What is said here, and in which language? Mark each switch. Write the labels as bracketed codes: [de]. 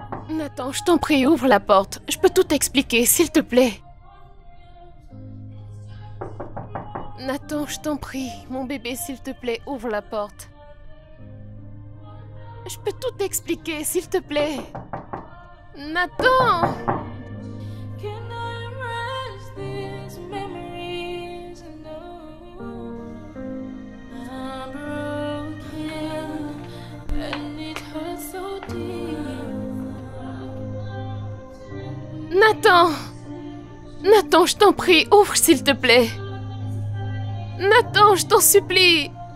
[fr] Nathan, je t'en prie, ouvre la porte. Je peux tout t'expliquer, s'il te plaît. Nathan, je t'en prie, mon bébé, s'il te plaît, ouvre la porte. Je peux tout t'expliquer, s'il te plaît. Nathan! [en] Can I erase these memories? No, I'm broken and it hurts so deep. [fr] Nathan! Nathan, je t'en prie, ouvre s'il te plaît. Nathan, je t'en supplie.